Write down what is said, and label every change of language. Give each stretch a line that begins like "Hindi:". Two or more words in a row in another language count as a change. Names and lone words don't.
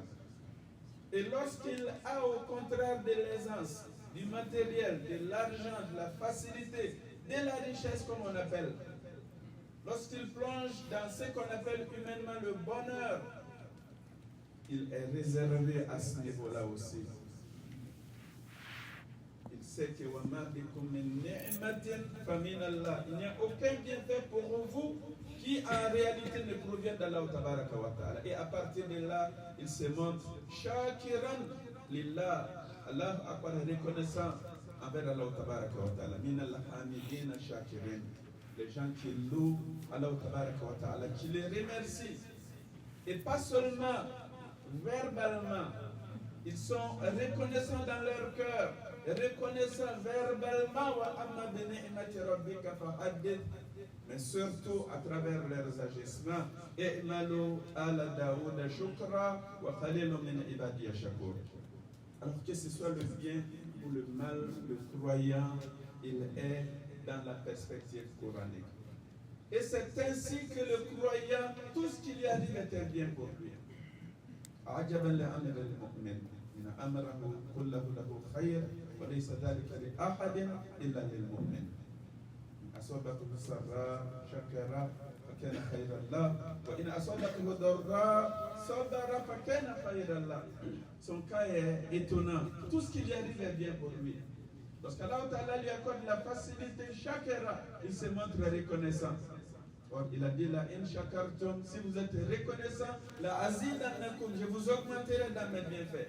French: Et lorsqu'il a au contraire de l'aisance, du matériel, de l'argent, de la facilité, de la richesse comme on appelle, lorsqu'il plonge dans ce qu'on appelle humainement le bonheur, il est réservé à ce niveau-là aussi. Il sait que il n'y a aucun bienfait pour vous qui en réalité ne provient d'Allah
Arabic: تبارك وتعالى.
French: Et à partir de là, il se montre
Arabic: شاكرا لله، الله أكبر,
French: reconnaissant envers Allah
Arabic: تبارك وتعالى. من الحامدين شاكرين.
French: Les gens qui louent Allah
Arabic: تبارك وتعالى,
French: qui les remercient. Et pas seulement verbalement, ils sont reconnaissants dans leur cœur, reconnaissants verbalement, mais surtout à travers leurs agissements. Alors que ce soit le bien ou le mal, le croyant, il est dans la perspective coranique. Et c'est ainsi que le croyant, tout ce qui lui arrive est un bien pour lui.
Arabic: عجبا لأمر المؤمن إن أمره كله له خير وليس ذلك لأحد إلا للمؤمن. أصابته سراء شكر فكان خيرا له وإن أصابته ضراء صبر فكان خيرا له.
French: Son cas est étonnant. Tout ce qui lui arrive est bien pour lui. Lorsqu'Allah Ta'ala lui accorde la facilité, shakara, il se montre reconnaissant. Or, il a dit là,
Arabic: إن شكرتم,
French: si vous êtes reconnaissant,
Arabic: لأزيدنكم,
French: je vous augmenterai dans mes bienfaits.